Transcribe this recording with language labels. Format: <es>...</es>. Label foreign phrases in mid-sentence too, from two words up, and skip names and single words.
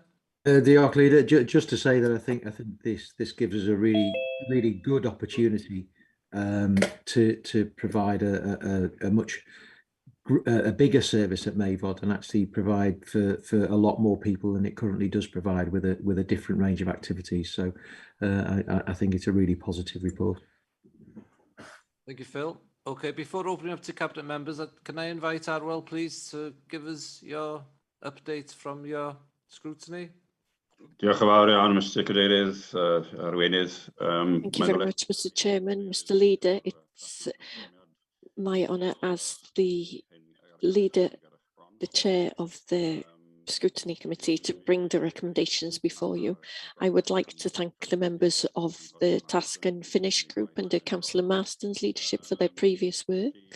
<en>The ARC leader, just to say that I think this gives us a really good opportunity to provide a much bigger service at MEIFOD and actually provide for a lot more people than it currently does provide with a different range of activities. So I think it's a really positive report. Thank you, Phil. Okay, before opening up to cabinet members, can I invite Arwell, please, to give us your update from your scrutiny?</en> <cy>Diolch yn fawr iawn, Mr Cadeirydd, Arweinydd.</cy> <en>Thank you very much, Mr Chairman. Mr Leader, it's my honour as the leader, the chair of the Scrutiny Committee, to bring the recommendations before you. I would like to thank the members of the Task and Finish Group under Councillor Marston's leadership for their previous work.</en>